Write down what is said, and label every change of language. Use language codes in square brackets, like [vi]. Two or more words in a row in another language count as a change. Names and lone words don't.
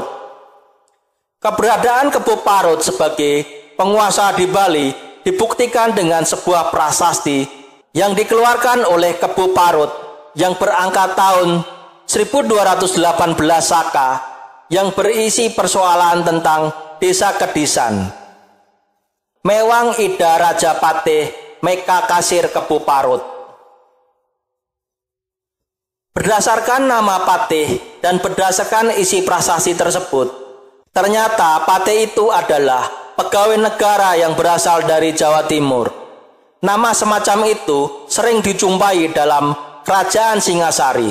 [id] Keberadaan Kebo Parut sebagai penguasa di Bali dibuktikan dengan sebuah prasasti yang dikeluarkan oleh Kebo Parut yang berangka tahun 1218 Saka yang berisi persoalan tentang desa Kedisan. Mewang Ida Raja Patih Meka Kasir Kebo Parut. Berdasarkan nama Patih dan berdasarkan isi prasasti tersebut, ternyata Patih itu adalah pegawai negara yang berasal dari Jawa Timur. Nama semacam itu sering dijumpai dalam Kerajaan Singasari.